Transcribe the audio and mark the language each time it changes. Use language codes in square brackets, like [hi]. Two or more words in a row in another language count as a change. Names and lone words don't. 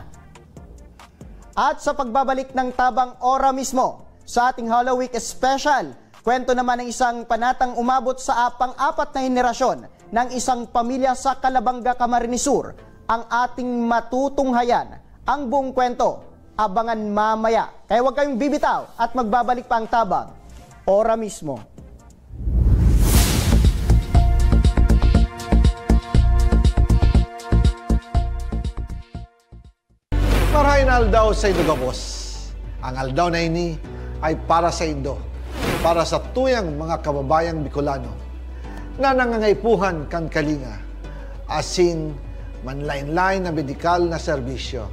[tl] At sa pagbabalik ng Tabang Ora mismo, sa ating Hollow Week Special, kwento naman ng isang panatang umabot sa pang-apat na henerasyon ng isang pamilya sa Calabanga, Camarines Sur, ang ating matutunghayan. Ang buong kwento, abangan mamaya. Kaya huwag kayong bibitaw at magbabalik pa ang Tabang Ora mismo. [bik] Marahin aldaw sa Indo Gabos. Ang aldaw na ini ay para sa Indo, para sa tuyang mga kababayang Bicolano na nangangaipuhan kan kalinga, asin manlain-lain na medikal na serbisyo.